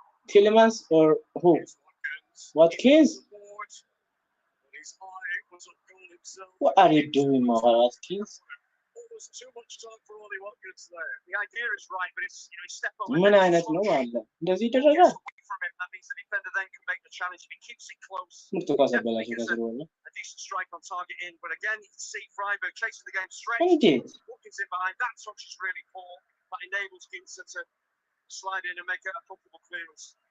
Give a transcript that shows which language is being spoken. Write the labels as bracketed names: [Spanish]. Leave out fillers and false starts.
[English] Tillemans or who? Here's Watkins? The board. But his eye was on goal himself. What are you doing, Watkins? Almost too much time for Ollie Watkins there. The idea is right, but it's, he step over. [Amharic] ምን አይነት ነው አለ እንደዚህ ይደረጋል? [English] From him, that means the defender then can make the challenge. If he keeps it close, [Amharic] ምርጥ ኳስ አበላሸው ከስሩ በኋላ [English] a decent strike on target in. But again, you can see Freiburg chasing the game straight. [Amharic] እንዴት [English] Watkins in behind. That touch is really poor. That enables Ginter to slide in and make it a comfortable clearance.